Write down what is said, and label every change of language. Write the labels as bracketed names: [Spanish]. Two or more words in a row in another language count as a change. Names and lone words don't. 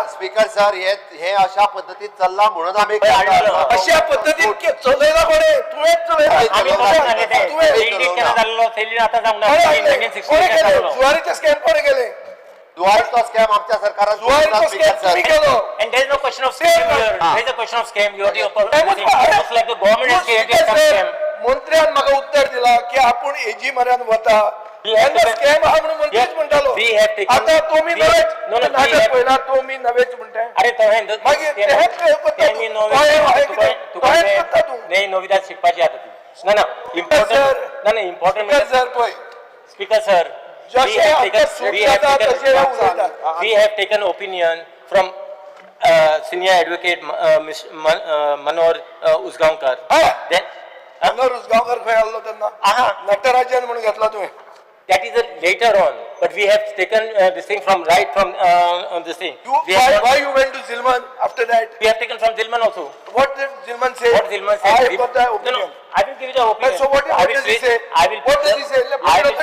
[English] Speaker sir, [Marathi] हे अशा पद्धतीत चल्ला म्हणून आम्ही [Konkani] अशा पद्धतीन चलयला कोणे? तुवेंच चलयला. जुवारीचे स्कॅम कोणे केले? जुवारीचा स्कॅम आमच्या सरकारात जुवारीचा scam तुम्ही केलो. [English] And there is no question of scam here. There is a question of scam. You are the opposite. अरे, Looks like the government has created speaker some sir, scam. [Konkani] मंत्र्यान म्हाका उत्तर दिला की आपण एजी मऱ्यान वता [English] We have taken- [Konkani] स्कॅम हा म्हणून मंत्रीच [English] Yes, [Konkani] म्हणटालो [English] we have taken- [Konkani] आता तुम्ही [English] we have- [Konkani] नवेच [English] no, no, we [Konkani] नाटक [English] have- [Konkani] पळयला तुम्ही नवेच म्हणताय अरे तो है मागीर तेच काय करता तूं? तो आहे कितें? तो आहे करता तूं? नाही नोविदा शिकपाची आता ती ना ना [English] Sir, [Konkani] इम्पॉर्टंट ना ना इम्पॉर्टंट [English] Speaker sir [Konkani] पळय [English] Speaker sir [Konkani] जशे आमकां सूट जाता तशे हे उलयतात [English] we have taken opinion from senior advocate Manor Usgaonkar. Ah. Then [Konkani] हांगा रुजगांवकर खंय आसलो तेन्ना आहा. नटराजन म्हणून घेतला तुवें [English] that is later on, but we have taken this thing from right from this thing. We have, why you went to Zilman after that we have taken from Zilman also. what did Zilman say What Zilman said? I got the No, opinion no, I will give you the opinion. So what I will does he place- say? I will. What does he say? Let me I put